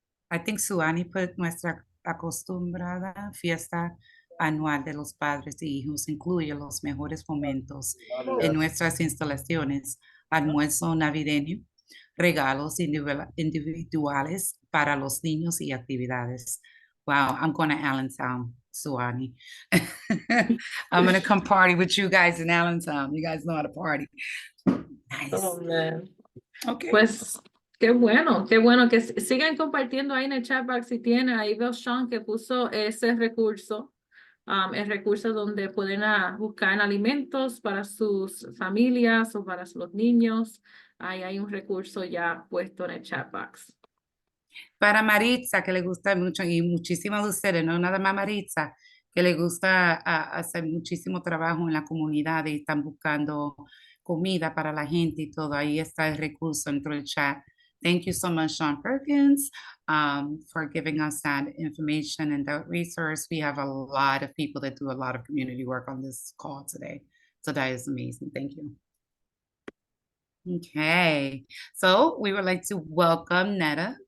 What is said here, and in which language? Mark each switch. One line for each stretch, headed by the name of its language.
English: I think Suani put
Spanish: nuestra acostumbrada fiesta anual de los padres e hijos incluye los mejores momentos en nuestras instalaciones, almuerzo navideño, regalos individuales para los niños y actividades.
English: Wow, I'm going to Allentown, Suani. I'm going to come party with you guys in Allentown. You guys know how to party. Nice. Oh, man. Okay.
Spanish: Pues qué bueno que sigan compartiendo ahí en el chat box si tienen. Ahí veo Sean que puso ese recurso el recurso donde pueden buscar alimentos para sus familias o para los niños. Ahí hay un recurso ya puesto en el chat box. Para Maritza, que le gusta mucho, y muchísimas de ustedes, no nada más Maritza, que le gusta hacer muchísimo trabajo en la comunidad y están buscando comida para la gente y todo. Ahí está el recurso dentro del chat.
English: Thank you so much, Sean Perkins, for giving us that information and that resource. We have a lot of people that do a lot of community work on this call today. So that is amazing. Thank you. Okay, so we would like to welcome Netta.